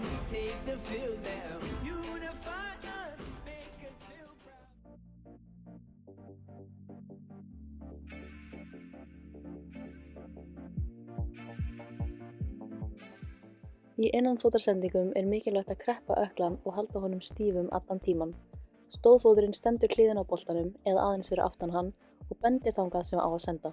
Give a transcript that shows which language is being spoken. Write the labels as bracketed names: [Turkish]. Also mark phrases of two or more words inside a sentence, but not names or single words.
[English] take the field now. Unify us, make us feel proud. [Icelandic] Í innanfótarsendingum mikilvægt að kreppa ökklann og halda honum stífum allan tímann. Stóðfóturinn stendur hliðina á boltanum eða aðeins fyrir aftan hann og bendir þangað sem á að senda.